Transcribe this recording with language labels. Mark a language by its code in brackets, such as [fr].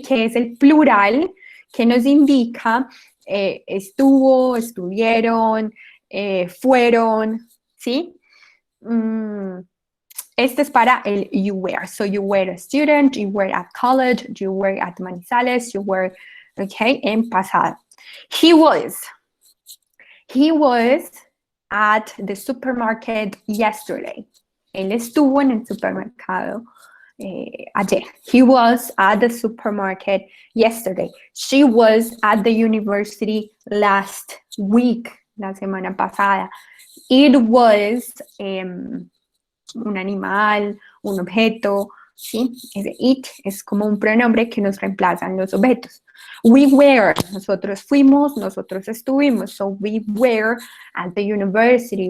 [es] Que es el plural que nos indica estuvo, estuvieron, fueron, ¿sí? Este es para el you were. [en] So you were a student, you were at college, you were at Manizales, you were, okay, [es] en pasado. [en] He was. He was at the supermarket yesterday. [es] Él estuvo en el supermercado ayer. [en] He was at the supermarket yesterday. She was at the university last week, [es] la semana pasada. [en] It was [es] un animal, un objeto, ¿sí? Ese it es como un pronombre que nos reemplazan los objetos. [en] We were, [es] nosotros fuimos, nosotros estuvimos. [en] So we were at the university.